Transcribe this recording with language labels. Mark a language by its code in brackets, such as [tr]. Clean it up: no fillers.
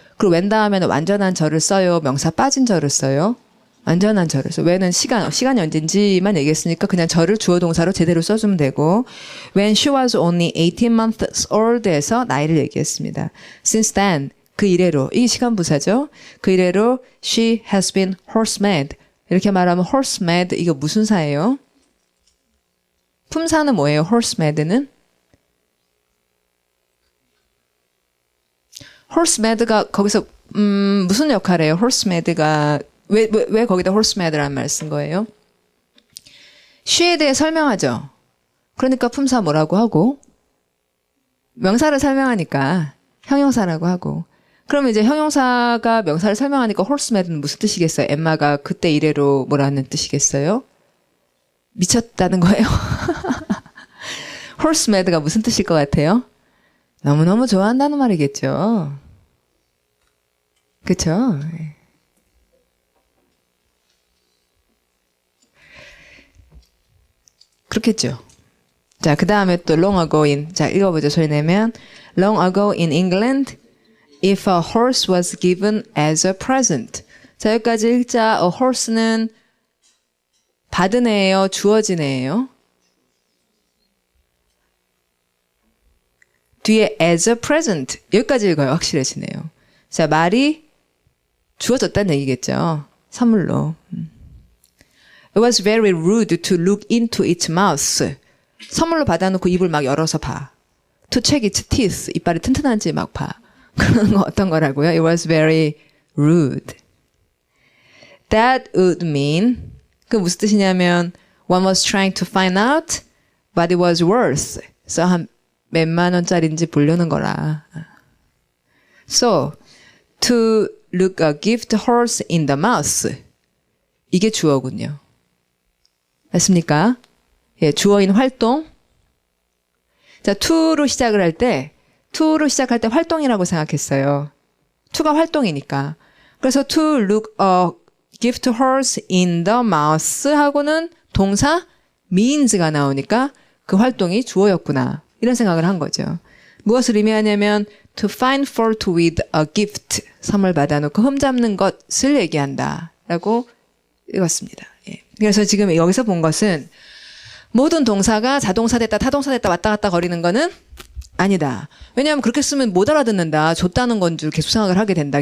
[ko] 그리고 when 다음에는 완전한 절을 써요? 명사 빠진 절을 써요? 완전한 절을 써요. when은 시간이 언젠지만 얘기했으니까 그냥 절을 주어 동사로 제대로 써주면 되고 [en] when she was only 18 months old [ko] 에서 나이를 얘기했습니다. since then 그 이래로 이 시간 부사죠. 그 이래로 [en] she has been horse mad. [ko] 이렇게 말하면 horse mad 이거 무슨 사예요? 품사는 뭐예요? horse mad는? horse mad가 거기서 무슨 역할이에요? horse mad가 왜 거기다 horse mad라는 말 쓴 거예요? she에 대해 설명하죠. 그러니까 품사 뭐라고 하고 명사를 설명하니까 형용사라고 하고 그러면 이제 형용사가 명사를 설명하니까 horse mad는 무슨 뜻이겠어요? 엠마가 그때 이래로 뭐라는 뜻이겠어요? 미쳤다는 거예요? horse mad가 무슨 뜻일 것 같아요? 너무너무 좋아한다는 말이겠죠. 그쵸? 그렇겠죠. 자, 그 다음에 또 [en] long ago in. [ko] 자, 읽어보죠. 소리 내면. [en] long ago in England, if a horse was given as a present. [ko] 자, 여기까지 읽자. a horse는 받은 애예요? 주어진 애예요? 뒤에 as a present. 여기까지 읽어요. 확실해지네요. 자, 말이 주어졌다는 얘기겠죠. 선물로. [en] It was very rude to look into its mouth. [ko] 선물로 받아놓고 입을 막 열어서 봐. [en] To check its teeth. [ko] 이빨이 튼튼한지 막 봐. 그런 거 어떤 거라고요? [en] It was very rude. That would mean [ko] 그 무슨 뜻이냐면 [en] one was trying to find out what it was worth. [ko] 그래서 한 몇만 원짜리인지 보려는 거라. [en] So, to look a gift horse in the mouth. [ko] 이게 주어군요. 맞습니까? 예, 주어인 활동. 자, to로 시작을 할 때, 활동이라고 생각했어요. to가 활동이니까. 그래서 [en] to look a gift horse in the mouth [ko] 하고는 동사 means가 나오니까 그 활동이 주어였구나. 이런 생각을 한 거죠. 무엇을 의미하냐면 [en] to find fault with a gift. [ko] 선물 받아놓고 흠잡는 것을 얘기한다. 라고 읽었습니다. 예. 그래서 지금 여기서 본 것은 모든 동사가 자동사 됐다 타동사 됐다 왔다 갔다 거리는 거는 아니다. 왜냐하면 그렇게 쓰면 못 알아듣는다. 줬다는 건 줄 계속 생각을 하게 된다.